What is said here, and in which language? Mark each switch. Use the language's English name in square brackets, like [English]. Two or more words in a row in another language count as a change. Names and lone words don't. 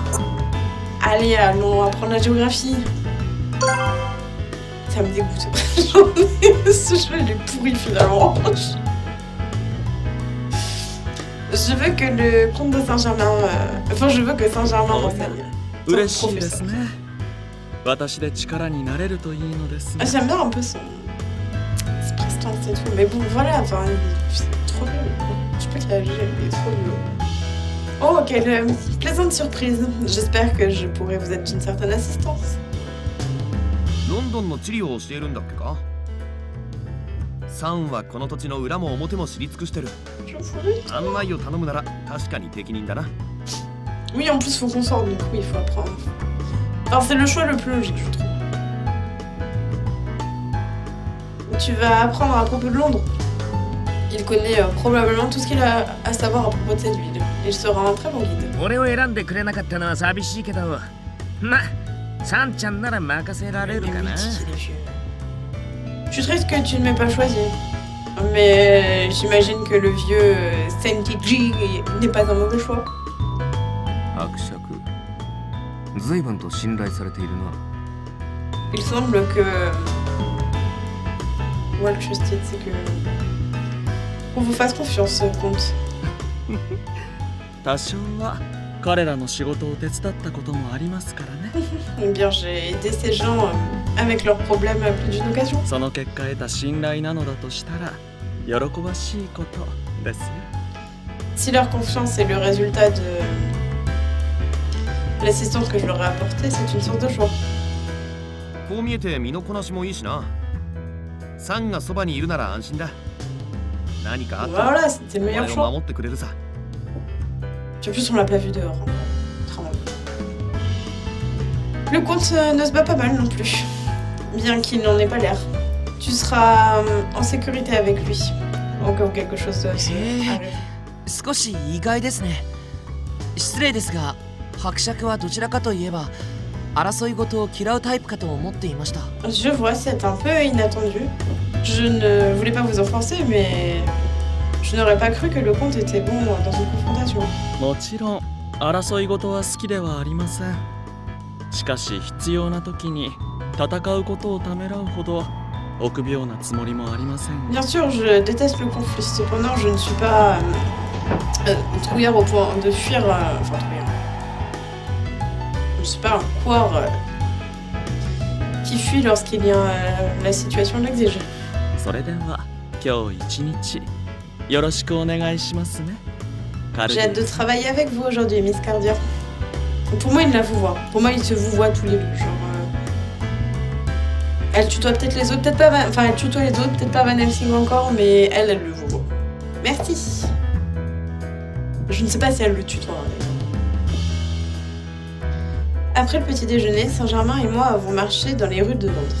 [French] Allez, allons apprendre la géographie. Ça me dégoûte. Ce jeu il est pourri finalement. Je veux que le comte de Saint-Germain... Enfin, je veux que Saint-Germain m'enseigne. [Japanese] 嬉しいですね。私で力になれるといいのですが。 [French] J'aime bien un peu son prestance et tout. Mais bon, voilà, enfin, c'est trop bien. Je sais pas quel âge il est trop vieux. Oh, quelle plaisante surprise. J'espère que je pourrai vous être d'une certaine assistance. [Japanese] ロンドンの地理を教えるんだっけか？サンはこの土地の裏も表も知り尽くしてる。 [French] J'en fous lui. [Japanese] 案内を頼むなら確かに適任だな。 [French] Oui, en plus, faut qu'on sorte, donc oui, il faut apprendre. Alors, c'est le choix le plus logique, je trouve. Tu vas apprendre à propos de Londres. Il connaît probablement tout ce qu'il a à savoir à propos de cette ville. Il sera un très bon guide. [Japanese] 俺を選んでくれなかったのは寂しいけど、ま、サンちゃんなら任せられるかな。 [French] Je suis triste que tu ne m'aies pas choisi. Mais j'imagine que le vieux Senki n'est pas un mauvais choix. [Japanese] 伯爵随分と信頼されているな。 [French] Il semble que... What je sais, c'est que... On vous fasse confiance, comte. [Japanese] 多少は彼らの仕事を手伝ったこともありますからね。 [French] Eh bien, j'ai aidé ces gens avec leurs problèmes à plus d'une occasion. [Japanese] その結果得た信頼なのだとしたら喜ばしいことですよ。 [French] Si leur confiance est le résultat de l'assistance que je leur ai apportée, c'est une sorte de choix. [Japanese] こう見えて身のこなしもいいしな。サンがそばにいるなら安心だ。何かあったら [French] Voilà, c'était le [Japanese] お [French] meilleur [Japanese] 前を [French] choix. [Japanese] 守ってくれるさ。 [French] En plus, on l'a pas vu dehors. Hein. Vraiment. Le comte ne se bat pas mal non plus. Bien qu'il n'en ait pas l'air. Tu seras en sécurité avec lui. Au cas où quelque chose se arrive. [Japanese] 少し意外ですね。失礼ですが、伯爵はどちらかといえば争い事を嫌うタイプかと思っていました。 [French] Je vois, c'est un peu inattendu. Je ne voulais pas vous offenser, mais je n'aurais pas cru que le comte était bon dans une confrontation. [Japanese] もちろん争い事は好きではありません。しかし必要な時に戦うことをためらうほど臆病なつもりもありません。 [French] Bien sûr, je déteste le conflit. Cependant, je ne suis pas trouillard au point de fuir. Enfin, trouillard. Je ne suis pas un couard qui fuit lorsqu'il y a la situation l'exige. [Japanese] それでは今日一日よろしくお願いしますね。 [French] J'ai hâte de travailler avec vous aujourd'hui, Miss Cardia. Pour moi, il la vous voit. Pour moi, ils se vous voient tous les deux. Genre, elle tutoie peut-être les autres, peut-être pas. Enfin, elle tutoie les autres, peut-être pas Van Helsing encore, mais elle le vous voit. Merci. Je ne sais pas si elle le tutoie. Après le petit déjeuner, Saint-Germain et moi avons marché dans les rues de Londres.